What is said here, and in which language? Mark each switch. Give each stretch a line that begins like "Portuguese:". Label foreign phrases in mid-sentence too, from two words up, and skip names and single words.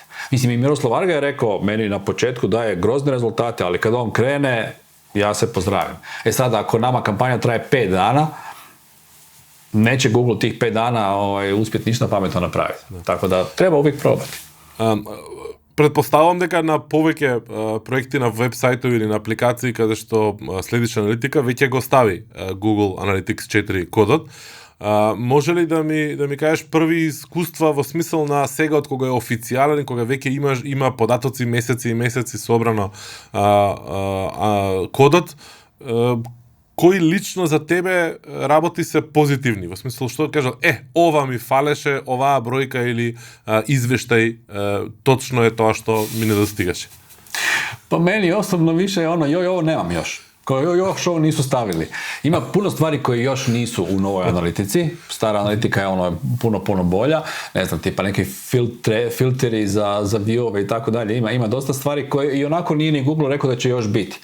Croatian: Mislim, i Miroslav Varga je rekao, meni na početku daje grozne rezultate, ali kad on krene, ja se pozdravim. Sad, ako nama kampanja traje 5 dana, neće Google tih 5 dana uspjeti ništa pametno napraviti. Tako da treba uvijek probati.
Macedonian: Предпоставам дека на повеќе проекти на веб-сајтови или на апликации каде што следиш аналитика, веќе го стави Google Analytics 4 кодот. Може ли да ми кажеш први искуства во смисол на сега од кога е официјален, кога веќе има податоци месеци и месеци собрано кодот, кои лично за тебе работи се позитивни? Во смисол, што кажа, ова ми фалеше, оваа бројка или извештај, точно е тоа што ми недостигаше.
Croatian: Pa meni osobno više je ovo nemam još. Još ovo nisu stavili. Ima puno stvari koje još nisu u novoj analitici. Stara analitika je puno bolja. Ne znam, tipa neki filteri za viewove i tako dalje. Ima dosta stvari koje i onako nije ni Google rekao da će još biti.